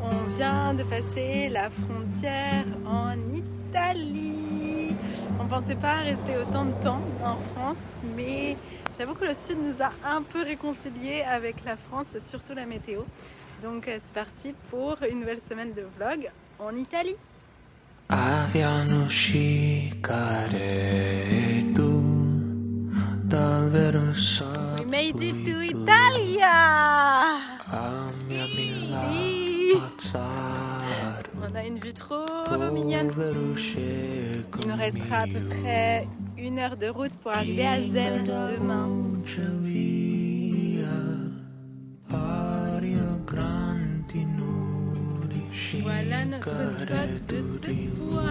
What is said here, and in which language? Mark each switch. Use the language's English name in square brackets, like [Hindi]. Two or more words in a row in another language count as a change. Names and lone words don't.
[French] On vient de passer la frontière en Italie. On pensait pas rester autant de temps en France, mais j'avoue que le sud nous a un peu réconciliés avec la France, surtout la météo. Donc c'est parti pour une nouvelle semaine de vlog en Italie. [Italian] Abbiamo scicaretto davvero [English] We made it to Italia! [Italian] Si. [French] On a une vue trop mignonne. Il nous restera à peu près 1 heure de route pour arriver à Gênes demain. Voilà notre spot de ce soir.